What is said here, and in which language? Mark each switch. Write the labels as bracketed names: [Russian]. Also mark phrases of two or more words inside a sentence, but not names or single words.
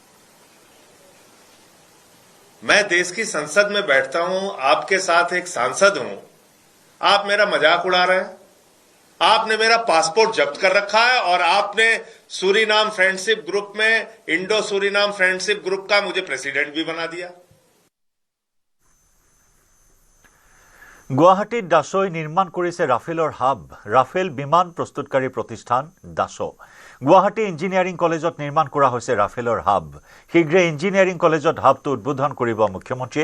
[Hindi] मैं देश की संसद में बैठता हूं, आपके साथ एक सांसद हूं, आप मेरा मजाक उड़ा रहे हैं। आपने मेरा पासपोर्ट जब्त कर रखा है और आपने सूरीनाम [English] friendship group [Hindi] में, इंडो सूरीनाम [English] friendship group [Hindi] का मुझे प्रेसिडेंट भी बना दिया। [Assamese] গুৱাহাটীত দাসই নিৰ্মাণ কৰিছে ৰাফেলৰ হাব। ৰাফেল বিমান প্ৰস্তুতকাৰী প্ৰতিষ্ঠান দাস। গুৱাহাটী ইঞ্জিনিয়াৰিং কলেজত নিৰ্মাণ কৰা হৈছে ৰাফেলৰ হাব। শীঘ্ৰে [English] engineering collegeত [Assamese] হাবটো উদ্বোধন কৰিব মুখ্যমন্ত্ৰীয়ে।